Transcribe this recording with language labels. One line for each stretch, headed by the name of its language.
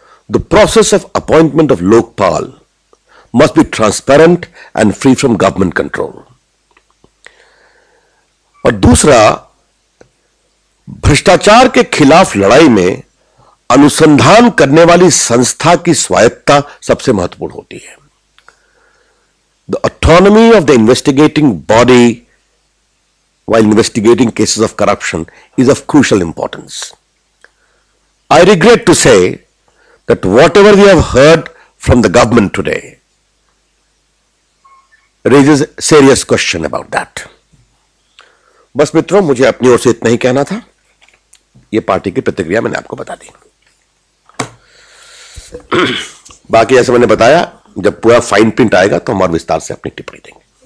English: The process of appointment of Lokpal must be transparent and free from government control.
Hindi: और दूसरा, भ्रष्टाचार के खिलाफ लड़ाई में अनुसंधान करने वाली संस्था की स्वायत्तता सबसे महत्वपूर्ण होती है।
English: The autonomy of the investigating body while investigating cases of corruption is of crucial importance. I regret to say that whatever we have heard from the government today raises serious question about that.
Hindi: बस मित्रों, मुझे अपनी ओर से इतना ही कहना था। ये party की प्रतिक्रिया मैंने आपको बता दी। बाकी जैसे मैंने बताया, जब पूरा फाइन प्रिंट आएगा तो हम और विस्तार से अपनी टिप्पणी देंगे।